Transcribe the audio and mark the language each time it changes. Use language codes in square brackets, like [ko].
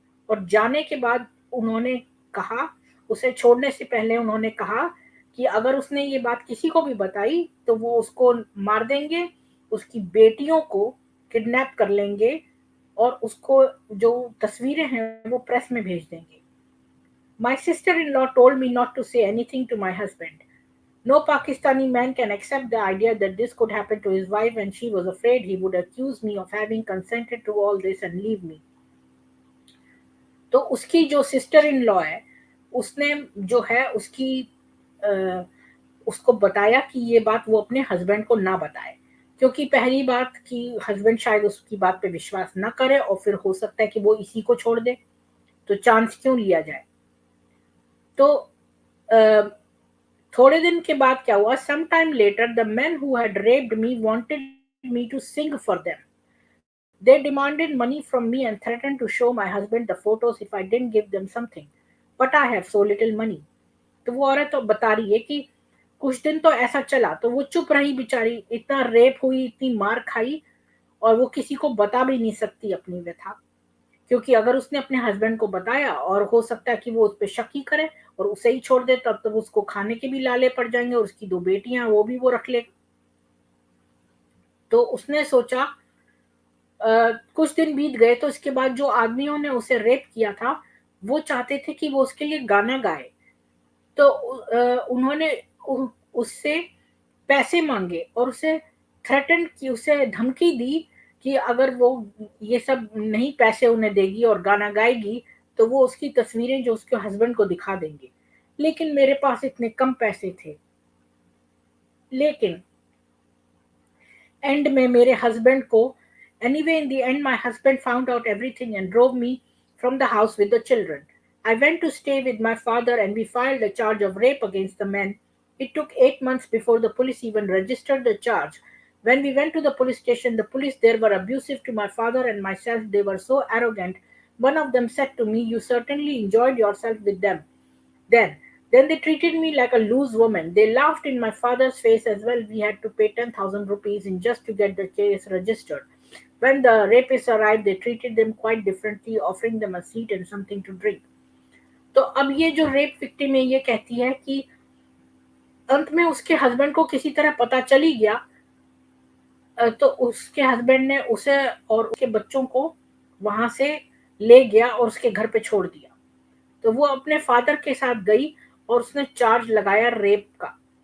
[hi] और जाने के बाद उन्होंने कहा, उसे छोड़ने से पहले उन्होंने कहा कि अगर उसने ये बात किसी को भी बताई तो वो उसको मार देंगे, उसकी बेटियों को किडनैप कर लेंगे और उसको जो तस्वीरें हैं वो प्रेस में भेज देंगे। [en] My sister-in-law told me not to say anything to my husband. No Pakistani man can accept the idea that this could happen to his wife, and she was afraid he would accuse me of having consented to all this and leave me. [hi] तो उसकी जो sister in law है, उसने जो है अ, उसको बताया कि ये बात वो अपने हस्बैंड को ना बताए, क्योंकि पहली बात कि हस्बैंड शायद उसकी बात पे विश्वास ना करे और फिर हो सकता है कि वो इसी को छोड़ दे, तो चांस क्यों लिया जाए। तो अ, थोड़े दिन के बाद क्या हुआ, [en] Some time later the man who had raped me wanted me to sing for them. They demanded money from me and threatened to show my husband the photos if I didn't give them something. But I have so little money. [hi] तो वो औरत तो बता रही है कि कुछ दिन तो ऐसा चला, तो वो चुप रही बेचारी, इतना रेप हुई, इतनी मार खाई, और वो किसी को बता भी नहीं सकती अपनी व्यथा, क्योंकि अगर उसने अपने हस्बैंड को बताया और हो सकता है कि वो उस पर शक ही करे और उसे ही छोड़ दे, तब तो उसको खाने के भी लाले पड़ जाएंगे और उसकी दो बेटियां वो भी वो रख ले। तो उसने सोचा, कुछ दिन बीत गए तो इसके बाद जो आदमियों ने उसे रेप किया था, वो चाहते थे कि वो उसके लिए गाना गाए। तो उन्होंने उससे पैसे मांगे और उसे थ्रेटन की, उसे धमकी दी कि अगर वो ये सब नहीं पैसे उन्हें देगी और गाना गाएगी तो वो उसकी तस्वीरें जो उसके हस्बैंड को दिखा देंगे। लेकिन मेरे पास इतने कम पैसे थे। लेकिन एंड में मेरे हस्बैंड को, [en] anyway in the end my husband found out everything and drove me from the house with the children. I went to stay with my father and we filed a charge of rape against the men. It took 8 months before the police even registered the charge. When we went to the police station, the police there were abusive to my father and myself. They were so arrogant. One of them said to me, "You certainly enjoyed yourself with them." Then, then they treated me like a loose woman. They laughed in my father's face as well. We had to pay 10,000 rupees in just to get the case registered. When the rapists arrived, they treated them quite differently, offering them a seat and something to drink. [hi] तो अब ये जो rape victim है ये कहती है कि अंत में उसके हस्बैंड को किसी तरह पता चल ही गया, तो उसके हस्बैंड ने उसे और उसके बच्चों को वहां से ले गया और उसके घर पे छोड़ दिया। तो वो अपने फादर के साथ गई और उसने चार्ज लगाया रेप का।